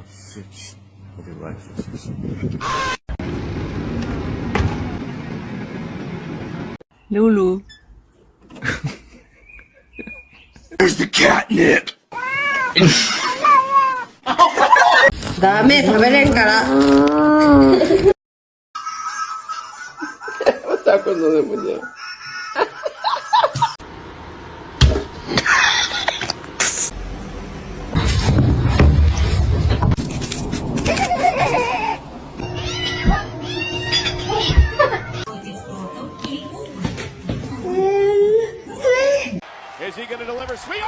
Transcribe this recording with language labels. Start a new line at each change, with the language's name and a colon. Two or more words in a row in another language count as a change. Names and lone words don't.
English: switch of your life forces. Lulu. Where's the catnip?
Japanese: Dame,食べれんから。
Spanish: Otra cosa de muñeco.
English: Is he going to deliver? Sweet.